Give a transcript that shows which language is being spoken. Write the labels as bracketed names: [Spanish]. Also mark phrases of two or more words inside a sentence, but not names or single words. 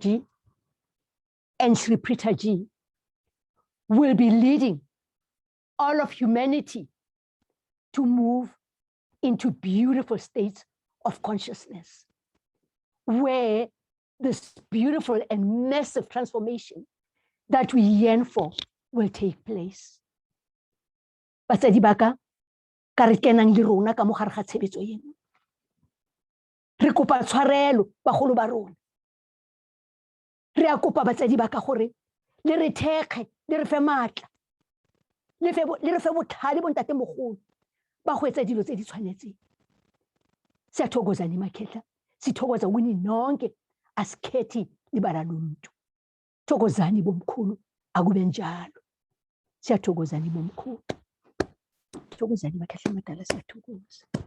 [English] Ji and Sri Prita Ji, will be leading all of humanity to move into beautiful states of consciousness, where this beautiful and massive transformation that we yearn for will take place. [Tswana] Batsadi baka, ka re kenang le rona ka mo gare ga tshebetso eno. Re kopa tshwarelo bagolo ba rona. Re a kopa batsadi baka gore le re thekge, le re fe maatla, le re fe botlhale bo ntate mogolo ba go etsa dilo tse di tshwanetseng. [Zulu] Siyathokoza nimakhehla, Sithokoza kuni nonke asikhethi ibala lomuntu. Thokozani bomkhulu akube njalo. Siyathokozani bomkhulu. Thokozani bakhahle madala siyathokoza.